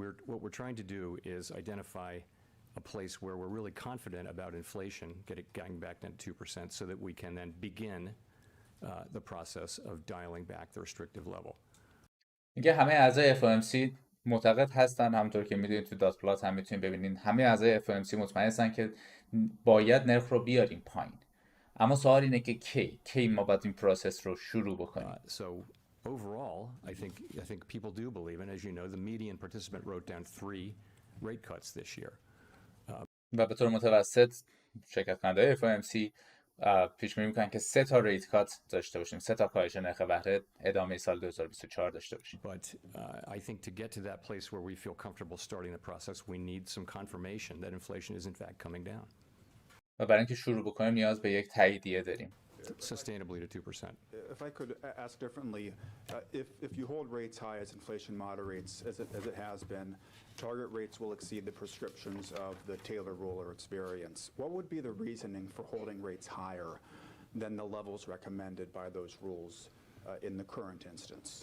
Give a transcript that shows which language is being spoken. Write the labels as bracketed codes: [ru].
[en] What we're trying to do is identify a place where we're really confident about inflation getting back down to 2% so that we can then begin the process of dialing back the restrictive level. [fa] میگه همه اعضای FOMC معتقد هستن، همونطور که میدونید تو دات پلات هم میتونید ببینید همه اعضای FOMC مطمئن هستن که باید نرخ رو بیاریم پایین. اما سوال اینه که کی ما باید این پروسس رو شروع بکنیم. [en] So overall, I think people do believe, and as you know, the median participant wrote down 3 rate cuts this year. [fa] و به طور متوسط شرکت کننده‌های FOMC پیش بینی می‌کنن که 3 تا ریت کات داشته باشیم، 3 تا کاهش نرخ بهره ادامه سال 2024 داشته باشیم. [en] But I think to get to that place where we feel comfortable starting the process, we need some confirmation that inflation is in fact coming down. [fa] و برای اینکه شروع بکنیم نیاز به یک تاییدیه داریم. [en] Sustainably to 2%. If I could ask differently, if you hold rates high as inflation moderates, as it has been, target rates will exceed the prescriptions of the Taylor rule or experience. What would be the reasoning for holding rates higher than the levels recommended by those rules in the current instance?